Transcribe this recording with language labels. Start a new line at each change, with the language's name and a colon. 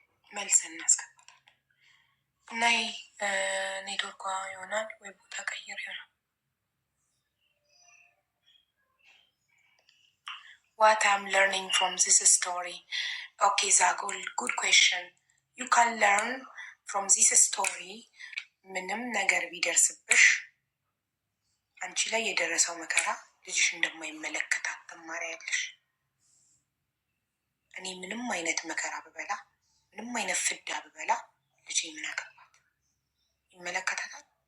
Amharic: መልስ እናስገባታለን። ናይ ኔትወርኳ ይሆናል ወይ ቦታ ቀይር ይሆናል።
English: What I'm learning from this story. Okay, Zagul, good question. You can learn from this story.
Amharic: ምንም ነገር ቢደርስብሽ አንቺ ላይ የደረሰው መከራ ልጅሽ እንደማይመለከታት ትማሪያለሽ። እኔ ምንም አይነት መከራ ብበላ፣ ምንም አይነት ፍዳ ብበላ ልጄ ምን አገባት? ይመለከታታል?